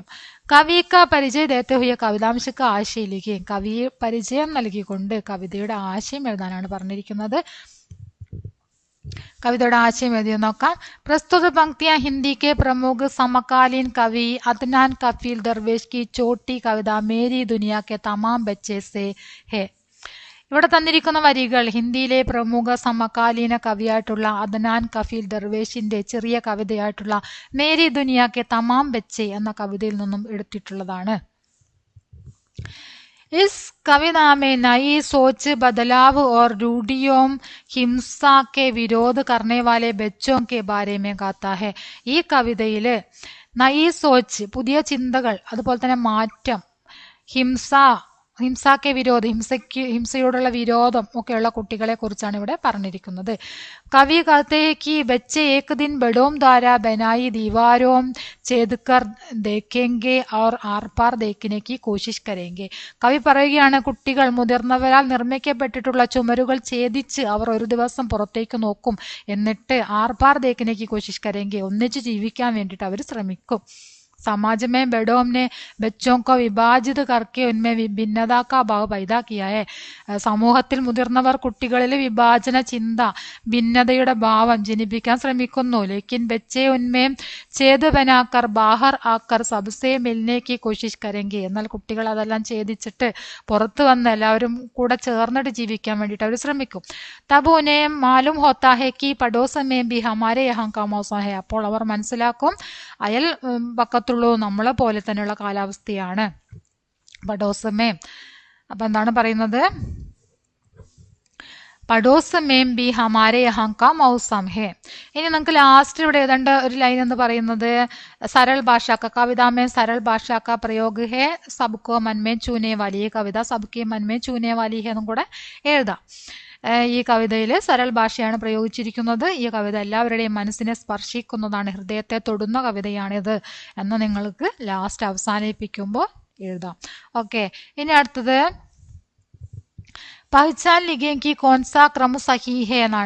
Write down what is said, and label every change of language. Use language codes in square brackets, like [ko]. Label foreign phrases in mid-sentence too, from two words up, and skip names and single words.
[hi] कवि के परिचय देते हुए कवितांश के [ml] ആശയിലേക്ക്, കവി പരിചയം നൽകിക്കൊണ്ട് കവിതയുടെ ആശയം എഴുതാനാണ് പറഞ്ഞിരിക്കുന്നത്. കവിതയുടെ ആശയം എഴുതി നോക്കാം. [hi] प्रस्तुत पंक्तियाँ हिंदी के प्रमुख समकालीन कवि अदनान कफ़ील दरवेश की छोटी कविता मेरी दुनिया के तमाम बच्चे से है. [ml] ഇവിടെ തന്നിരിക്കുന്ന വരികൾ ഹിന്ദിയിലെ പ്രമുഖ സമകാലീന കവിയായിട്ടുള്ള അദ്നാൻ കഫീൽ ദർവേഷിന്റെ ചെറിയ കവിതയായിട്ടുള്ള മേരി ദുനിയ കെ തമാം ബച്ചേ എന്ന കവിതയിൽ നിന്നും എടുത്തിട്ടുള്ളതാണ്. [hi] इस कविता में नई सोच, बदलाव और रूढ़ियों, हिंसा के विरोध करने वाले बच्चों के बारे में गाता है. [ml] ഈ കവിതയില് [hi] नई सोच [ml] പുതിയ ചിന്തകൾ, അതുപോലെ തന്നെ മാറ്റം, [hi] हिंसा के विरोध, [ml] ഹിംസയോടുള്ള വിരോധം ഒക്കെയുള്ള കുട്ടികളെ കുറിച്ചാണ് ഇവിടെ പറഞ്ഞിരിക്കുന്നത്. [hi] കവി कहते हैं कि बच्चे एक दिन बड़ों द्वारा बनाई दीवारों छेद कर देखेंगे और आर पार देखने की कोशिश करेंगे. [ml] കവി പറയുകയാണ്, കുട്ടികൾ മുതിർന്നവരാൽ നിർമ്മിക്കപ്പെട്ടിട്ടുള്ള ചുമരുകൾ ഛേദിച്ച് അവർ ഒരു ദിവസം പുറത്തേക്ക് നോക്കും, എന്നിട്ട് [hi] आर पार देखने की कोशिश करेंगे, [ml] ഒന്നിച്ച് ജീവിക്കാൻ വേണ്ടിയിട്ട് അവർ ശ്രമിക്കും. [hi] समाज में बड़ों ने बच्चों को विभाजित करके उनमें भिन्नता का भाव पैदा किया है. [ml] സമൂഹത്തിൽ മുതിർന്നവർ കുട്ടികളിൽ വിഭാജന ചിന്ത, ഭിന്നതയുടെ ഭാവം ജനിപ്പിക്കാൻ ശ്രമിക്കുന്നു. [hi] लेकिन बच्चे उनमें छेद बनाकर बाहर आकर सबसे मिलने की कोशिश करेंगे, [ml] എന്നാൽ കുട്ടികൾ അതെല്ലാം ഛേദിച്ചിട്ട് പുറത്തു വന്ന് എല്ലാവരും കൂടെ ചേർന്നിട്ട് ജീവിക്കാൻ വേണ്ടിയിട്ട് അവർ ശ്രമിക്കും. [hi] तब उन्हें मालूम होता है कि पड़ोस में भी हमारे यहाँ का मौसम है, [ml] അപ്പോൾ അവർ മനസ്സിലാക്കും അയൽ പക്കത്തുള്ളൂ നമ്മളെ പോലെ തന്നെയുള്ള കാലാവസ്ഥയാണ് പഡോസമേ. അപ്പൊ എന്താണ് പറയുന്നത്, [hi] पड़ोस में भी हमारे यहाँ का मौसम है. [ml] ഇനി നമുക്ക് ലാസ്റ്റ് ഇവിടെ എഴുതേണ്ട ഒരു ലൈൻ എന്ന് പറയുന്നത് [hi] सरल भाषा का, कविता में सरल भाषा का प्रयोग है, सबको मन में छूने वाली. ये कविता सबके मन में छूने वाली है [ml] എന്നും കൂടെ എഴുതാം. ഈ കവിതയിൽ സരൾ ഭാഷയാണ് പ്രയോഗിച്ചിരിക്കുന്നത്. ഈ കവിത എല്ലാവരുടെയും മനസ്സിനെ സ്പർശിക്കുന്നതാണ്, ഹൃദയത്തെ തൊടുന്ന കവിതയാണിത് എന്ന് നിങ്ങൾക്ക് ലാസ്റ്റ് അവസാനിപ്പിക്കുമ്പോൾ എഴുതാം. ഓക്കെ, ഇനി അടുത്തത് [hi] पहचान लिखेंगे कौन सा क्रम सही है [ml] എന്നാണ്.